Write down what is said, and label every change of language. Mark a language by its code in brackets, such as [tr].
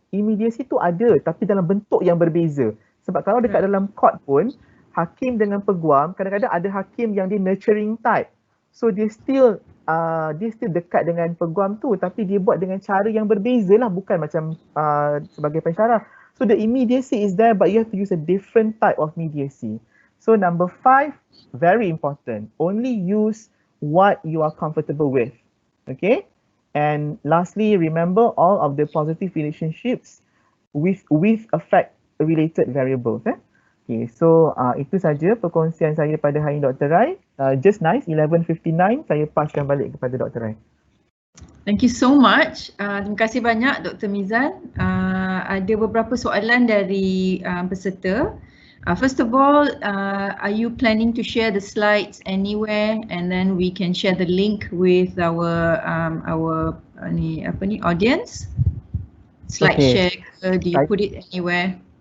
[ms] Immediacy tu ada tapi dalam bentuk yang berbeza. Sebab kalau dekat dalam court pun, hakim dengan peguam, kadang-kadang ada hakim yang dia [en] nurturing type. [ms] So dia still dekat dengan peguam tu tapi dia buat dengan cara yang berbeza lah, bukan macam sebagai pensyarah. [en] So the immediacy is there but you have to use a different type of mediacy. So number 5, very important. Only use what you are comfortable with. Okay? And lastly, remember all of the positive relationships with affect related variables. [ms] Okay, so itu saja perkongsian saya pada hari ini Dr. Rai. [en] Just nice, [ms] 11:59 saya paskan balik kepada Dr. Rai. [en] Thank you so much. [ms] Terima kasih banyak [en] Dr. Mizan. [ms] Ada beberapa soalan dari peserta. [en] First of all, are you planning to share the slides anywhere and then we can share the link with our audience? Slide share, do you put it anywhere?